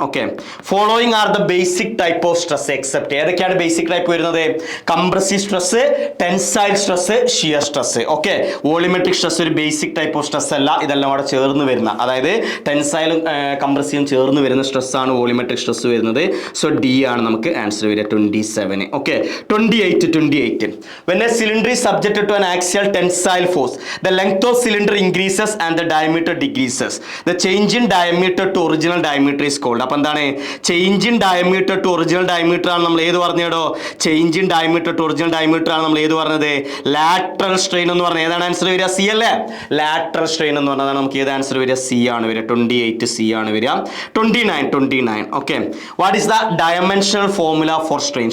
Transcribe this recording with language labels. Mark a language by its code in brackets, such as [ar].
[ml] Okay, [en] following are the basic type of stress except, [ml] ഏതൊക്കെയാണ് basic type വരുന്നത്, compressive stress, tensile stress, shear stress. Okay, volumetric stress ഒരു basic type of stress stress അല്ല, ഇതെല്ലാം അവിടെ ചേർന്ന് വരുന്ന, അതായത് ടെൻസൈലും കംപ്രസീവും ചേർന്ന് വരുന്ന സ്ട്രെസ്സാണ് വോളിയോമെട്രിക് സ്ട്രെസ് വരുന്നത്. സോ ഡി ആണ് നമുക്ക് ആൻസർ വരിക 27. Okay, 28. [en] When a cylinder is subjected to an axial tensile force, the length of cylinder increases and the diameter decreases. The change in diameter to original diameter is called. [ml] അപ്പോൾ എന്താണ് [en] change in diameter to original diameter [ml] ആണ് നമ്മൾ ഏത് പറഞ്ഞോ? [en] change in diameter to original diameter [ml] ആണ് നമ്മൾ ഏത് പറഞ്ഞത്? ലാറ്ററൽ സ്ട്രെയിൻ എന്ന് പറഞ്ഞത്. ഏതാണ് ആൻസർ വരിക? സി അല്ലേ? ലാറ്ററൽ സ്ട്രെയിൻ എന്ന് പറഞ്ഞതാണ് നമുക്ക് ഏത് ആൻസർ വരിക? സി ആണ് വരിക. 28 സി ആണ് വരിക. [en] 29. Okay, what is the dimensional formula for strain?